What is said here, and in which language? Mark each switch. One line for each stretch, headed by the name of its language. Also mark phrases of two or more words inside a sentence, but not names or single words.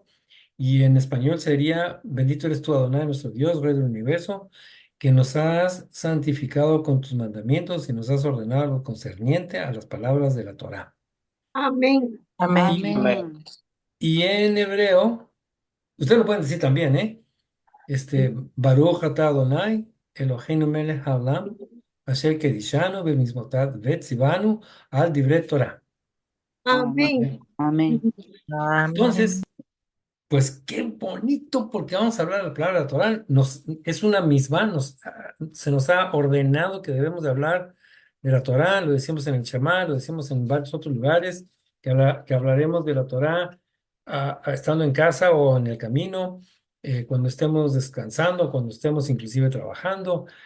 Spanish: Y en español sería, bendito eres tú, Adonai, nuestro Dios, Rey del universo, que nos has santificado con tus mandamientos y nos has ordenado lo concerniente a las palabras de la Torá. Amén. Amén. Y, Amén. Amén. y en hebreo, ustedes lo pueden decir también, ¿eh?
Hebrew: ברוך אתה אדני אלהינו מלך העולם אשר קדשנו במצותיו וצונו על דברי תורה.
Spanish: Amén. ¿Ok? Amén. Entonces, Amén. pues qué bonito, porque vamos a hablar de la palabra de la Torah. Es una misma, se nos ha ordenado que debemos de hablar de la Torah, lo decimos en el Shema, lo decimos en varios otros lugares, que hablaremos de la Torah estando en casa o en el camino, cuando estemos descansando, cuando estemos inclusive trabajando.